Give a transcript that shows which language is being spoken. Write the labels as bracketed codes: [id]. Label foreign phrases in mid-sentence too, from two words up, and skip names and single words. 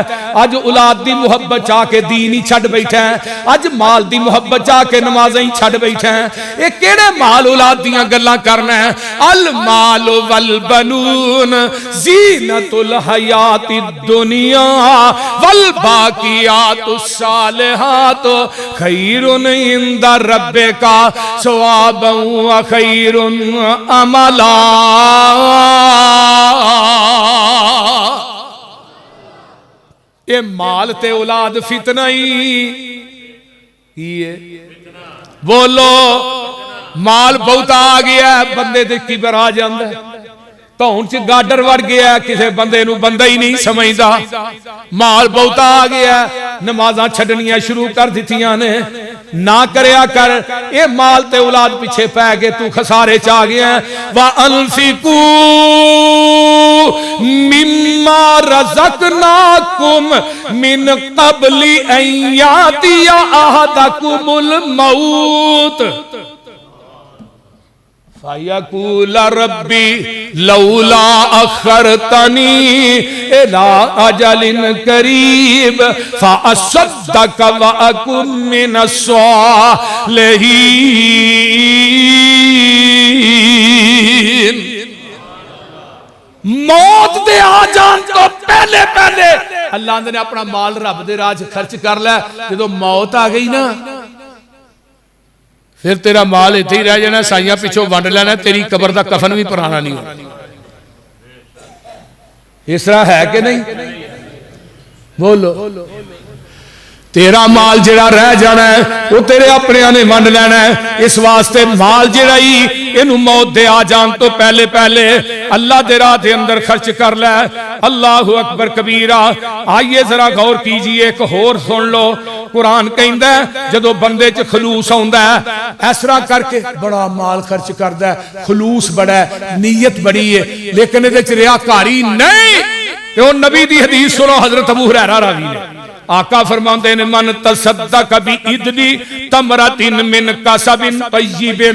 [pa] اج اولاد دی محبت چا کے دین ہی چھڈ بیٹھا ہے، اج مال دی محبت چا کے نمازاں ہی چھڈ بیٹھا ہے. اے کیہڑے مال اولاد دیاں گلاں کرنا ہے. [ar] المال والبنون زينة الحياة الدنيا والباقيات الصالحات خير عند ربك ثوابا وخير أملا. [pa] اے مال تے اولاد فتنہ ہی ہے. بولو مال بہت آ گیا، بندے تے کبر آ جاندا ہے، دھون چ گاڈر وڑ گیا، کسی بندے نوں بندہ ہی نہیں سمجھدا. مال بہت آ گیا، نمازاں چھڈنیاں شروع کر دتیاں نیں. نا کریا کر، اے مال تے اولاد پچھے پے کے توں خسارے چ آ گیا. [ar] وأنفقوا مما رزقناكم من قبل أن يأتي أحدكم الموت فيقول رب لولا أخرتني إلى أجل قريب فأصدق وأكن من الصالحين. [pa] موت پہلے پہلے اللہ نے اپنا مال رب دے راہ خرچ کر لیا. جو موت آ گئی نا فیر تیرا مال ایتھے ہی رہ جانا، سائیاں پچھوں ونڈ لینا، تیری قبر دا کفن وی پرانا نہیں ہونا. [ur] اس طرح ہے کہ نہیں؟ بولو. [pa] تیرا مال جیہڑا رہ جانا ہے او تیرے اپنیاں نے ونڈ لینا ہے. اس واسطے مال جیہڑا ہی ایہنوں موت دے آ جان توں پہلے پہلے اللہ دے راہ دے اندر خرچ کر لے. [ar] الله أكبر كبيرا. [ur] آئیے ذرا غور کیجیے, [pa] اک ہور سن لو. قرآن کہندا ہے جدوں بندے چ خلوص آؤندا ہے اس طرح کر کے وڈا مال خرچ کردا ہے، خلوص وڈا ہے، نیت وڈی ہے، لیکن ایہدے چ ریاکاری نہیں. تے او نبی دی حدیث سنو، حضرت ابو ہریرہ راوی نیں. آقا فرماندے نیں [ar] من تصدق بعدل تمرة من كسب طيب.